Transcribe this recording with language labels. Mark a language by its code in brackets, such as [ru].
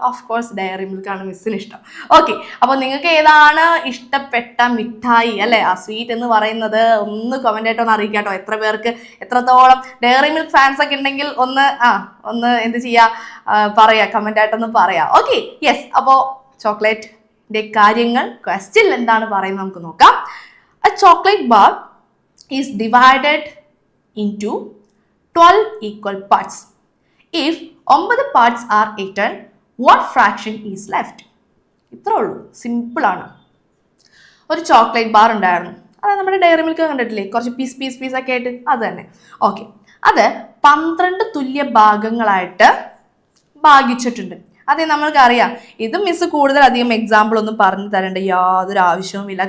[en] of course [ml] diary milk ആണ് മിസ്സിന് ഇഷ്ടം. ഓക്കെ, അപ്പോൾ നിങ്ങൾക്ക് ഏതാണ് ഇഷ്ടപ്പെട്ട മിഠായി അല്ലേ? സ്വീറ്റ് എന്ന് പറയുന്നത് ഒന്ന് കമന്റ് ആയിട്ടൊന്ന് അറിയിക്കാട്ടോ. എത്ര പേർക്ക് എത്രത്തോളം ഡയറി മിൽക്ക് ഫാൻസ് ഒക്കെ ഉണ്ടെങ്കിൽ ഒന്ന് എന്ത് ചെയ്യാ? പറയാ, കമന്റ് ആയിട്ടൊന്ന് പറയാം. Okay, yes. അപ്പോൾ ചോക്ലേറ്റിന്റെ കാര്യങ്ങൾ ക്വസ്റ്റ്യനിൽ എന്താണ് പറയുന്നത് നമുക്ക് നോക്കാം. [en] A chocolate bar is divided into 12 equal parts. If 9 parts are eaten, what fraction is left? [ml] ഇത്രേ ഉള്ളൂ, സിമ്പിൾ ആണ്. ഒരു ചോക്ലേറ്റ് ബാർ ഉണ്ടായിരുന്നു. അത് നമ്മുടെ ഡയറി മിൽക്ക് കണ്ടിട്ടില്ലേ? കുറച്ച് പീസ് ഒക്കെ ആയിട്ട്, അത് തന്നെ. ഓക്കെ, അത് 12 തുല്യ ഭാഗങ്ങളായിട്ട് ഭാഗിച്ചിട്ടുണ്ട്. അതെ, നമ്മൾക്കറിയാം. ഇത് മിസ് കൂടുതൽ അധികം എക്സാമ്പിൾ ഒന്നും പറഞ്ഞു തരേണ്ട യാതൊരു ആവശ്യവുമില്ല.